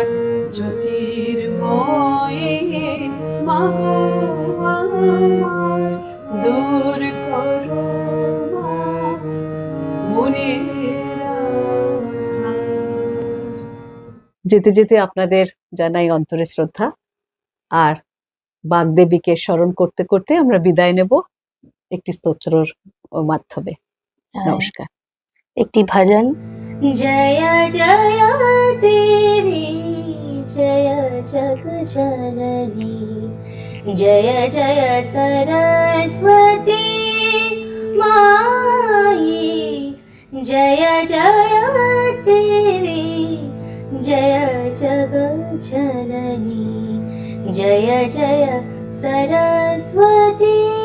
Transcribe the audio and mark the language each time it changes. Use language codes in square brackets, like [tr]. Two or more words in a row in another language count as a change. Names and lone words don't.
[bn] জ্যোতির্ময়ী মা গো আমার, দূর করো মা মনের আধার। যেতে যেতে আপনাদের জানাই অন্তরে শ্রদ্ধা, আর বাগদেবীকে স্মরণ করতে করতে আমরা বিদায় নেব একটি স্তোত্রর মাধ্যমে। নমস্কার। একটি ভজন। [hi] जय जय देवी जय जग जननी, जय जय सरस्वती माई। जय जय देवी जय जग जननी, जय जय सरस्वती।